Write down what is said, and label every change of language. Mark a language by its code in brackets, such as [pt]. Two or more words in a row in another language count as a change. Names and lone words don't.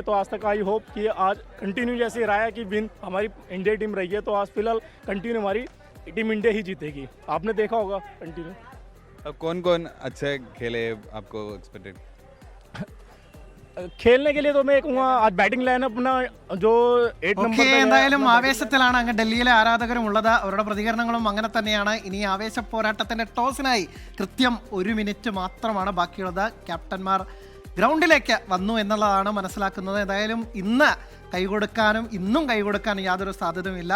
[hi] तो आज तक [en] I hope [hi] कि आज कंटिन्यू जैसे रहा है कि विन हमारी इंडिया टीम रही है, तो आज फिलहाल कंटिन्यू हमारी टीम इंडिया ही जीतेगी। आपने देखा होगा कंटिन्यू। अब कौन कौन अच्छे खेले आपको एक्सपेक्टेड? खेलने के लिए तो मैं कहूँगा आज बैटिंग लाइनअप अपना जो 8 नंबर [ml] എന്തായാലും ആവേശത്തിലാണ് അങ്ങ് ഡൽഹിയിലെ ആരാധകരും ഉള്ളത്. അവരുടെ പ്രതികരണങ്ങളും അങ്ങനെ തന്നെയാണ്. ഇനി ആവേശ പോരാട്ടത്തിന്റെ ടോസിനായി കൃത്യം 1 മിനിറ്റ് മാത്രമാണ് ബാക്കിയുള്ളത്. ക്യാപ്റ്റന്മാർ ഗ്രൗണ്ടിലേക്ക് വന്നു എന്നുള്ളതാണ് മനസ്സിലാക്കുന്നത്. എന്തായാലും ഇന്ന് ഇന്നും കൈകൊടുക്കാനും യാതൊരു സാധ്യതയുമില്ല.